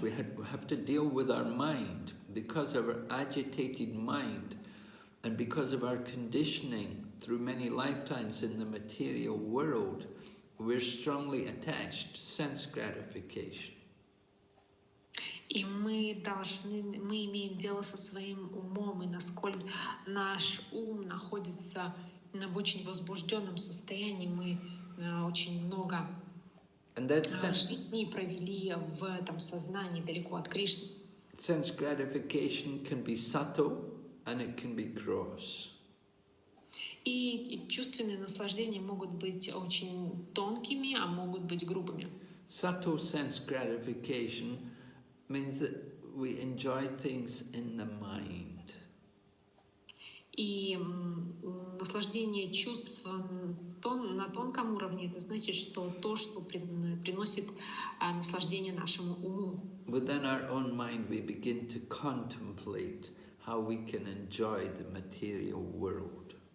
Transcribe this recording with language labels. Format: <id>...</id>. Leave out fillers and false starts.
<en>We have to deal with our mind because of our agitated mind and because of our conditioning through many lifetimes in the material world. We're strongly attached to sense gratification.</en> <ru>И мы имеем дело со своим умом, и насколько наш ум находится в очень возбужденном состоянии, мы очень много жизни провели в этом сознании, далеко от Кришны.</ru> <en>Sense gratification can be subtle and it can be gross.</en> <ru>И чувственные наслаждения могут быть очень тонкими, а могут быть грубыми.</ru> <en>Subtle sense gratification means that we enjoy things in the mind.</en> <ru>И наслаждение чувств на тонком уровне, это значит, что то, что приносит наслаждение нашему уму.</ru> <en>Within our own mind we begin to contemplate how we can enjoy the material world.</en>